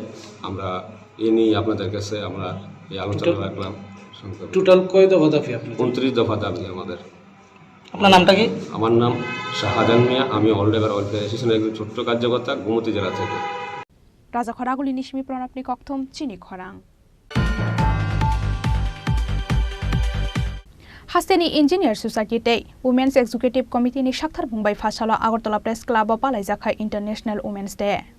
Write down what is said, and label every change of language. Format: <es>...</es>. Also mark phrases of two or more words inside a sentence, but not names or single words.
<bn>আমরা এ নিয়ে আপনাদের কাছে আমরা এই আলোচনা রাখলাম। টোটাল কয় দফা দাবি? 29 দফা দাবি আমাদের। আপনার নামটা কি? আমার নাম শাহজাহান মিয়া, আমি অল ট্রাইবল ওয়েলফেয়ার অ্যাসোসিয়েশনের একজন ছোট্ট কার্যকর্তা, গোমতী জেলা থেকে।</bn> <trp>রাজা খরাগুলি নিশমি প্রণবনি ককথম চিনি খরাং। हास्तेनि इन्जिनियर सोसाइटी तै वुमेन्स एक्जिक्युटिभ कमिटिनि साक्थार बुंबाय फासाला आगरतला प्रेस क्लाबआव पालायजाखा इन्टारनेशनेल वुमेन्स डे।</trp>